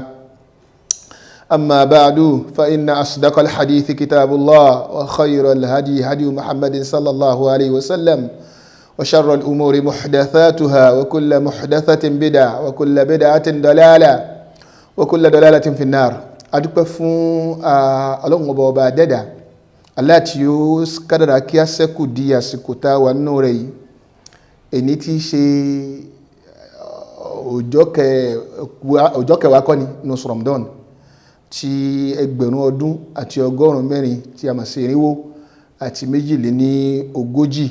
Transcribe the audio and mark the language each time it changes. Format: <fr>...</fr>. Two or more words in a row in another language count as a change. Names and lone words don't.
<ar>أما بعد، فإن أصدق الحديث كتاب الله، وخير الهدي هدي محمد صلى الله عليه وسلم، وشر الأمور محدثاتها، وكل محدثة بدعة، وكل بدعة ضلالة، وكل ضلالة في النار.</ar> <yo>adúpẹ́ fún Ọlọ́run ọba dẹ́dà Allah tí ó kádàrá kí a ṣẹ́kù di àsìkò tá a wà nínú rẹ̀ yìí, èní tí í ṣe ọjọ́ kẹwàá kọ́ ni nínú Ramadan tí 1440 tí a mọ̀ sí irinwó àti méjìléníogójì.</yo>